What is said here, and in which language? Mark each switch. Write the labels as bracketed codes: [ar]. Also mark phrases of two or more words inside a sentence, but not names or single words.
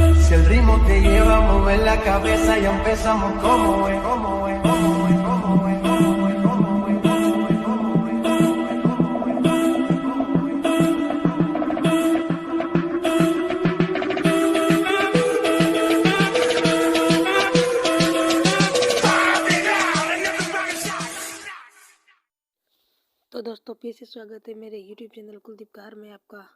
[es] Si el ritmo te lleva a mover la cabeza y empezamos como es, como es, como es, como es, como es, como es, como es, [hi] तो दोस्तों फिर से स्वागत है मेरे YouTube चैनल कुलदीपकार में आपका।